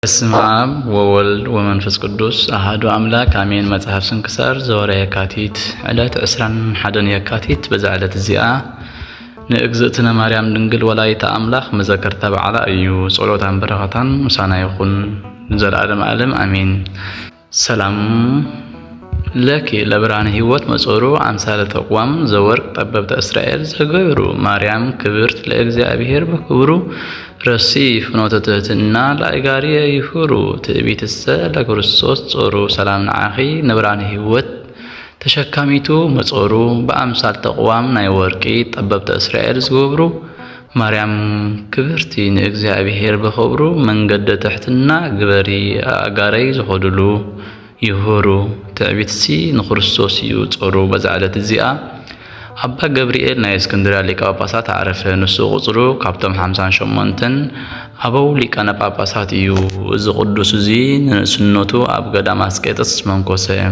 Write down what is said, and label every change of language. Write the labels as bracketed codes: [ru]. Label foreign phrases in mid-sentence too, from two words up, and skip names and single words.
[gez] በስመ አብ ወወልድ ወመንፈስ ቅዱስ አሐዱ አምላክ አሜን። መጽሐፍ ስንክሳር ዘወርኃ የካቲት [ti] ዕለት 21 የካቲት በዛ ዕለት እዚኣ ንእግዝእትነ ማርያም ድንግል ወላዲተ አምላክ መዘከርታ በዓላ እዩ። ጸሎታን በረኸታን ምሳና ይኹን ዘለዓለም ዓለም አሜን። [gez] ሰላም ለኪ ለብርሃነ ሕይወት መጾሩ አምሳለ ተቋም ዘወርቅ ጠበብተ እስራኤል ዘገብሩ ማርያም ክብርት ለእግዚአብሔር በክብሩ ረሲ ፍኖተ ትሕትና ለአጋርየ ይሁሩ ትዕቢትሰ ለክርስቶስ ጾሩ [ti] ሰላም ንዓኺ ንብርሃነ ሕይወት ተሸካሚቱ መጾሩ በአምሳል ተቋም ናይ ወርቂ ጠበብተ እስራኤል ዝገብሩ ማርያም ክብርቲ ንእግዚአብሔር በክብሩ መንገደ ትሕትና ግበሪ አጋረይ ዝኸድሉ ይሁሩ ትዕቢትሲ ንክርስቶስ እዩ ጾሩ። በዛ ዕለት እዚኣ አባ ገብርኤል ናይ እስክንድርያ ሊቀ ጳጳሳት ዓረፈ። ንሱ ቁጽሩ ካብቶም 58 አበው ሊቃነ ጳጳሳት እዩ። እዚ ቅዱስ እዚ ንንእስነቱ ኣብ ገዳም አስቄጥስ መንኮሰ።